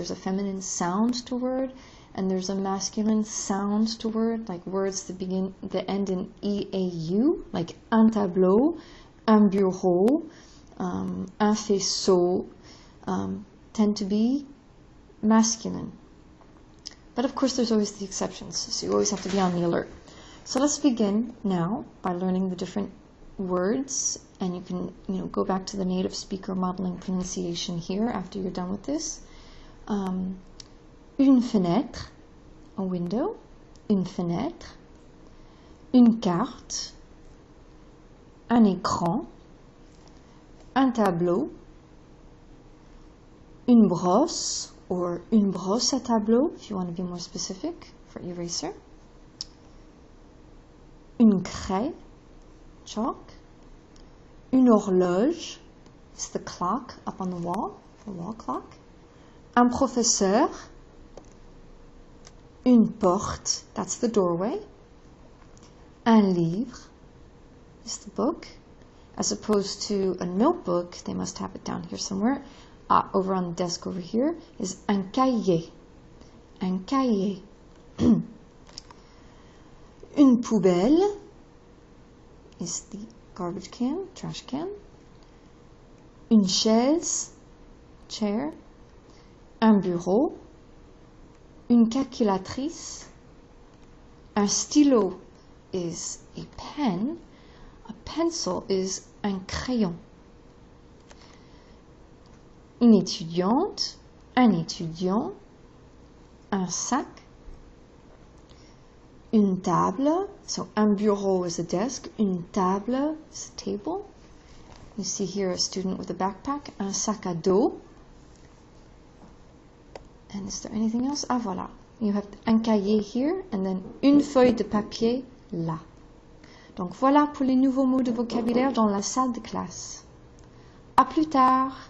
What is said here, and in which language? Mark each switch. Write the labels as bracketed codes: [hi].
[en] There's a feminine sound to word, and there's a masculine sound to word, like words that end in EAU, like un tableau, un bureau, un faisceau, tend to be masculine. But of course there's always the exceptions, so you always have to be on the alert. So let's begin now by learning the different words, and you can go back to the native speaker modeling pronunciation here after you're done with this. [fr] Une fenêtre, a window, une fenêtre, une carte, un écran, un tableau, une brosse, or une brosse à tableau, [en] if you want to be more specific, for eraser, une craie, chalk, une horloge, it's the clock up on the wall, the wall clock, un professeur, une porte, that's the doorway, un livre, is the book. As opposed to a notebook, they must have it down here somewhere. Over on the desk over here is un cahier. [fr] Un cahier. [en] Une poubelle is the garbage can, trash can. [fr] Une chaise, chair. Un bureau. Une calculatrice. Un stylo is a pen. [en] A pencil is un crayon. [fr] Une étudiante, un étudiant, un sac, [en] une table. So un bureau is a desk. Une table is a table. You see here a student with a backpack. Un sac à dos. And is there anything else? [fr] Ah, voilà. [en] You have un cahier here, and then [fr] une feuille de papier là. Donc voilà pour les nouveaux mots de vocabulaire dans la salle de classe. À plus tard!